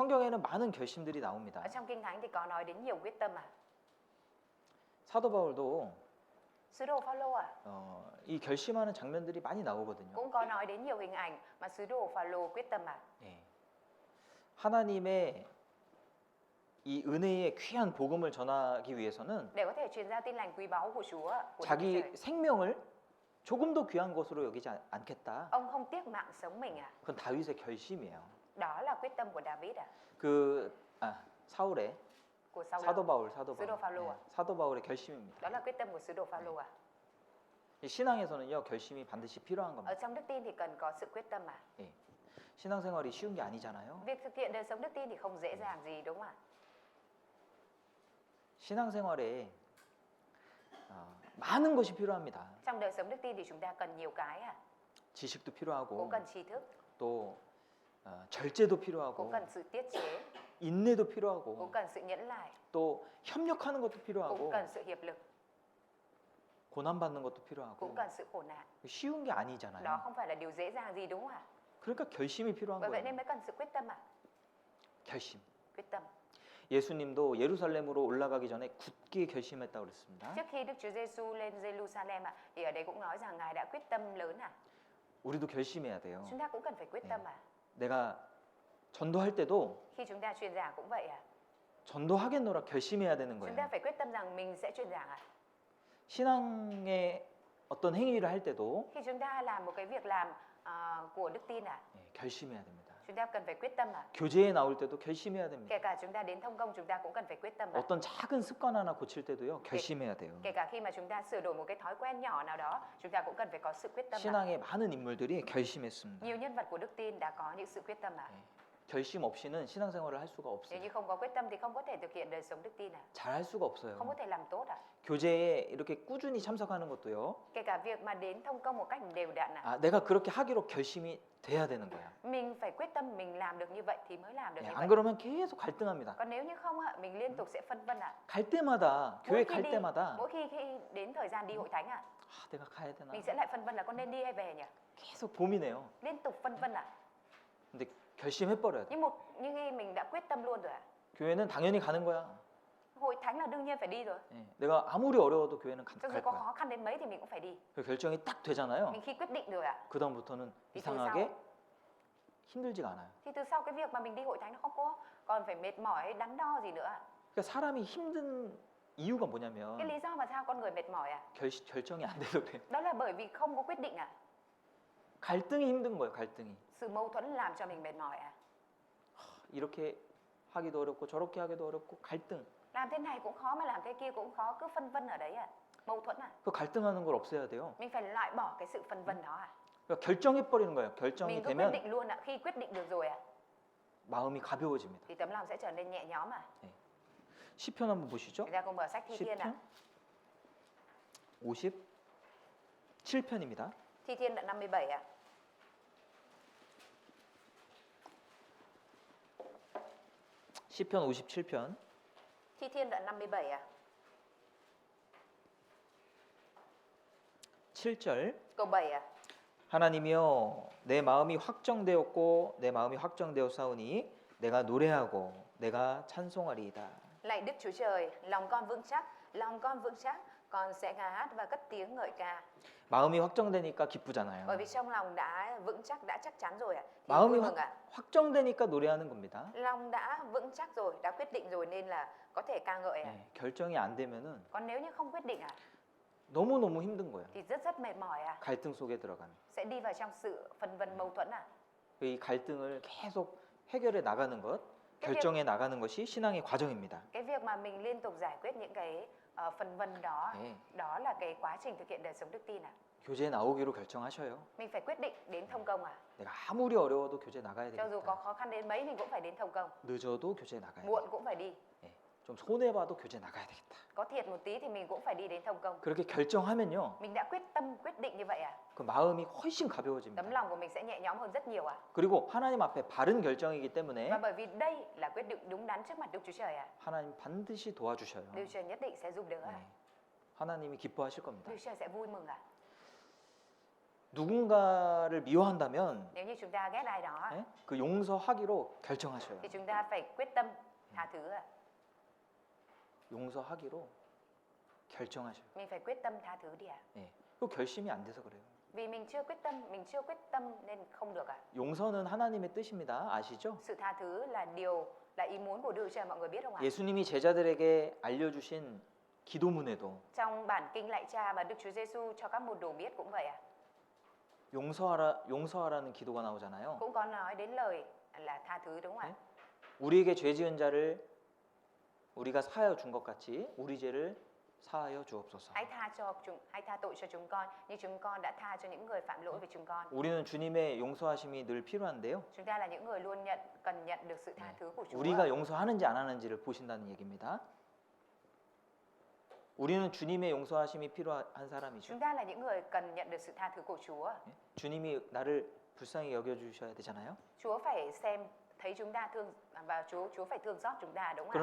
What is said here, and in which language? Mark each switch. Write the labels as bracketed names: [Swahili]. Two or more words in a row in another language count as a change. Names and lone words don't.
[Korean] 성경에는 많은 결심들이 나옵니다. [Vietnamese] Ở trong Kinh Thánh thì có nói đến nhiều quyết tâm ạ. [Korean] 사도 바울도 [Vietnamese] Sứ đồ Phaolô ạ, [Korean] 이 결심하는 장면들이 많이 나오거든요. [Vietnamese] cũng có nói đến nhiều hình ảnh mà sứ đồ Phaolô quyết tâm ạ. [Korean] 예. 하나님의 이 은혜의 귀한 복음을 전하기 위해서는 [Vietnamese] Để có thể truyền giao tin lành quý báu của Chúa, của Đức Chúa [Korean] 자기 [Vietnamese] Trời. [Korean] 생명을 조금 더 귀한 것으로 여기지 않겠다. [Vietnamese] Ông không tiếc mạng sống mình ạ. [Korean] 그건 다윗의 결심이에요. [Vietnamese] Đó là quyết tâm của David ạ, [Korean] 사울의 [Vietnamese] của Saul. [Korean] 사도 바울, [Vietnamese] Sứ đồ Phaolô ạ. [Korean] 사도 바울의 결심입니다. [Vietnamese] Đó là quyết tâm của sứ đồ Phaolô ạ. [Korean] 이 신앙에서는요, 결심이 반드시 필요한 [Vietnamese] Ở [Korean] 겁니다. [Vietnamese] trong đức tin thì cần có sự quyết tâm ạ. [Korean] 예. 신앙생활이 쉬운 게 아니잖아요. [Vietnamese] Việc thực hiện đời sống đức tin thì không dễ dàng gì đúng không ạ? [Korean] 신앙생활에 많은 것이 필요합니다. [Vietnamese] Trong đời sống đức tin thì chúng ta cần nhiều cái ạ. [Korean] 지식도 [Vietnamese] Cũng [Korean] 필요하고 [Vietnamese] cần tri thức, [Korean] 또 절제도 [Vietnamese] cũng [Korean] 필요하고 [Vietnamese] cần sự tiết chế, [Korean] 인내도 [Vietnamese] cũng [Korean] 필요하고 [Vietnamese] cần sự nhẫn nại, [Korean] 또 협력하는 것도 [Vietnamese] cũng [Korean] 필요하고 [Vietnamese] cần sự hiệp lực, [Korean] 고난받는 것도 필요하고 [Vietnamese] cũng cần sự khổ nạn. [Korean] 쉬운 게 [Vietnamese] Đó [Korean] 아니잖아요. [Vietnamese] không phải là điều dễ dàng gì đúng không ạ? [Korean] 그러니까 결심이 필요한 [Vietnamese] Bởi vậy [Korean] 거예요. [Vietnamese] nên mới cần sự quyết tâm ạ. [Korean] 결심. [Vietnamese] Quyết tâm. [Korean] 예수님도 예루살렘으로 올라가기 전에 굳게 결심했다고 그랬습니다. [Vietnamese] Trước khi Đức Chúa Giêsu lên Jerusalem ạ, thì ở đây cũng nói rằng Ngài đã quyết tâm lớn ạ. [Korean] 우리도 결심해야 돼요. [Vietnamese] Chúng ta cũng cần phải quyết tâm ạ. [Korean] 내가 전도할 때도 [Vietnamese] Khi chúng ta truyền giảng cũng vậy ạ. [Korean] 전도하겠노라 결심해야 되는 [Vietnamese] Chúng [Korean] 거예요. [Vietnamese] ta phải quyết tâm rằng mình sẽ truyền giảng ạ. [Korean] 신앙의 어떤 행위를 할 때도 [Vietnamese] Khi chúng ta làm một cái việc làm của đức tin ạ, [Korean] 결심해야 됩니다. [Vietnamese] chúng ta cần phải quyết tâm ạ. [Korean] 교제에 나올 때도 결심해야 됩니다. [Vietnamese] Kể cả chúng ta đến thông công chúng ta cũng cần phải quyết tâm ạ. [Korean] 어떤 작은 습관 하나 고칠 때도요, 결심해야 돼요. [Vietnamese] Kể cả khi mà chúng ta sửa đổi một cái thói quen nhỏ nào đó, chúng ta cũng cần phải có sự quyết tâm ạ. [Korean] 신앙의 많은 인물들이 결심했습니다. [Vietnamese] Nhiều nhân vật của đức tin đã có những sự quyết tâm ạ. [Korean] 결심 없이는 신앙생활을 할 수가 [Vietnamese] Nếu [Korean] 없어요. [Vietnamese] như không có quyết tâm thì không có thể thực hiện đời sống đức tin ạ. [Korean] 잘 할 수가 없어요. [Vietnamese] Không có thể làm tốt ạ. [Korean] 교제에 이렇게 꾸준히 참석하는 것도요. [Vietnamese] Kể cả việc mà đến thông công một cách đều đặn ạ. [Korean] 내가 그렇게 하기로 결심이 돼야 되는 거야. [Vietnamese] Mình phải quyết tâm mình làm được như vậy thì mới làm được như [Korean] 안 [Vietnamese] vậy. [Korean] 그러면 계속 갈등합니다. [Vietnamese] Còn nếu như không ạ, mình liên tục sẽ phân vân ạ. [Korean] 갈 때마다 교회 갈 [Vietnamese] đi, [Korean] 때마다 [Vietnamese] mỗi khi đến thời gian đi hội thánh ạ, [Korean] 내가 가야 되나? [Vietnamese] mình sẽ lại phân vân là con nên đi hay về nhỉ? [Korean] 계속 고민해요. [Vietnamese] Liên tục phân vân ạ. [Korean] 근데 결심해버려야 돼. [Vietnamese] Nhưng khi mình đã quyết tâm luôn rồi ạ. [Korean] 교회는 당연히 가는 거야. [Vietnamese] Hội thánh là đương nhiên phải đi rồi. [Korean] 내가 아무리 어려워도 교회는 [Vietnamese] Cho dù [Korean] 갈 [Vietnamese] có [Korean] 거야. [Vietnamese] khó khăn đến mấy thì mình cũng phải đi. [Korean] 그 결정이 딱 되잖아요. [Vietnamese] Mình khi quyết định rồi ạ, [Korean] 그 다음부터는 [Vietnamese] thì từ [Korean] 이상하게 힘들지가 않아요. [Vietnamese] thì từ sau cái việc mà mình đi hội thánh nó không có còn phải mệt mỏi đắn đo gì nữa ạ. [Korean] 그러니까 사람이 힘든 이유가 [Vietnamese] Cái [Korean] 뭐냐면 [Vietnamese] lý do mà sao con người mệt mỏi ạ? [Korean] 결정이 안 돼서 그래요. [Vietnamese] Đó là bởi vì không có quyết định ạ. [Korean] 갈등이 힘든 거예요. 갈등이. [Vietnamese] Sự mâu thuẫn làm cho mình mệt mỏi ạ. [Korean] 이렇게 하기도 어렵고 저렇게 하기도 어렵고 갈등. [Vietnamese] Làm thế này cũng khó mà làm thế kia cũng khó, cứ phân vân ở đấy ạ. Mâu thuẫn ạ. [Korean] 그 갈등하는 걸 없애야 돼요. [Vietnamese] Mình phải loại bỏ cái sự phân vân đó ạ. [Korean] 그러니까 결정해버리는 거예요. 결정이 [Vietnamese] Mình cứ quyết [Korean] 되면 [Vietnamese] định luôn ạ. Khi quyết định được rồi ạ, [Korean] 마음이 가벼워집니다. [Vietnamese] thì tấm lòng sẽ trở nên nhẹ nhõm ạ. [Korean] 시편 한번 보시죠. [Vietnamese] Chúng ta cùng mở sách Thi Thiên ạ. [Korean] 시편 57편입니다. [Vietnamese] Thi Thiên đoạn 57 ạ. [Korean] 시편 57편 [Vietnamese] Thi Thiên đoạn 57 ạ. [Korean] 7절 [Vietnamese] Câu 7 ạ. [Korean] 하나님이여 내 마음이 확정되었고 내 마음이 확정되었사오니 내가 노래하고 내가 찬송하리이다. [Vietnamese] Lạy Đức Chúa Trời, lòng con vững chắc, con sẽ ca hát và cất tiếng ngợi ca. [Korean] 마음이 확정되니까 기쁘잖아요. [Vietnamese] Bởi vì trong lòng đã vững chắc, đã chắc chắn rồi ạ. Thì [Korean] 마음이 [Vietnamese] vui mừng ạ. [Korean] 확정되니까 노래하는 겁니다. [Vietnamese] Lòng đã vững chắc rồi, đã quyết định rồi nên là có thể ca ngợi ạ. [Korean] 결정이 안 되면은 [Vietnamese] Còn nếu như không quyết định ạ, [Korean] 너무너무 힘든 거예요. [Vietnamese] thì rất mệt mỏi ạ. [Korean] 갈등 속에 들어가면. [Vietnamese] Sẽ đi vào trong sự phân vân mâu thuẫn ạ. [Korean] 이 갈등을 계속 해결해 나가는 것, 결정해 나가는 것이 신앙의 과정입니다. [Vietnamese] Cái việc mà mình liên tục giải quyết những cái phân vân đó, đó là cái quá trình thực hiện đời sống đức tin ạ. [Korean] 교제 나오기로 결정하셔요. [Vietnamese] Mình phải quyết định đến thông công à? [Korean] 내가 아무리 어려워도 교제 나가야 [Vietnamese] Cho dù có [Korean] 되겠다. [Vietnamese] khó khăn đến mấy mình cũng phải đến thông công. [Korean] 늦어도 교제 나가야 [Vietnamese] Muộn [Korean] 돼. [Vietnamese] cũng phải đi. [Korean] 예, 좀 손해 봐도 교제 나가야 되겠다. [Vietnamese] Có thiệt một tí thì mình cũng phải đi đến thông công. [Korean] 그렇게 결정하면요, [Vietnamese] Mình đã quyết tâm quyết định như vậy à? [Korean] 그 마음이 훨씬 [Vietnamese] Tấm [Korean] 가벼워집니다. [Vietnamese] lòng của mình sẽ nhẹ nhõm hơn rất nhiều à? [Korean] 그리고 하나님 앞에 바른 결정이기 때문에 [Vietnamese] Và bởi vì đây là quyết định đúng đắn trước mặt Đức Chúa Trời à? [Korean] 하나님 반드시 도와주셔요. [Vietnamese] Đức Chúa Trời nhất định sẽ giúp đỡ à? [Korean] 네, 하나님이 기뻐하실 겁니다. [Vietnamese] Đức Chúa Trời sẽ vui mừng à? [Korean] 누군가를 미워한다면 [Vietnamese] Nếu như chúng ta ghét ai đó [Korean] 예? 그 용서하기로 결정하셔요. [Vietnamese] thì chúng ta phải quyết tâm tha thứ à? [Korean] 용서하기로 결정하셔요. [Vietnamese] Mình phải quyết tâm tha thứ đi à? [Korean] 예, 그 결심이 안 돼서 그래요. [Vietnamese] Vì mình chưa quyết tâm nên không được à? [Korean] 용서는 하나님의 뜻입니다. 아시죠? [Vietnamese] Sự tha thứ là ý muốn của Đức Chúa Trời, mọi người biết không ạ? [Korean] 예수님이 제자들에게 알려주신 기도문에도 [Vietnamese] Trong bản kinh lạy Cha mà Đức Chúa Giêsu cho các môn đồ biết cũng vậy à? [Korean] 용서하라는 기도가 나오잖아요. [Vietnamese] Cũng có nói đến lời là tha thứ đúng không ạ? [Korean] 우리에게 죄 지은 자를 우리가 사하여 준 것 같이 우리 죄를 사하여 주옵소서. [Vietnamese] Hãy tha tội cho chúng con như chúng con đã tha cho những người phạm lỗi với chúng con. [Korean] 우리는 주님의 용서하심이 늘 필요한데요. [Vietnamese] Chúng ta là những người luôn cần nhận được sự tha thứ của Chúa. [Korean] 우리가 용서하는지 안 하는지를 보신다는 얘기입니다. 우리는 주님의 용서하심이 필요한 사람이죠. [Vietnamese] Chúng ta là những người cần nhận được sự tha thứ của Chúa. [Korean] 주님이 나를 불쌍히 여겨 주셔야 되잖아요. [Vietnamese] Chúa phải thấy chúng ta và Chúa phải thương xót chúng ta đúng không ạ?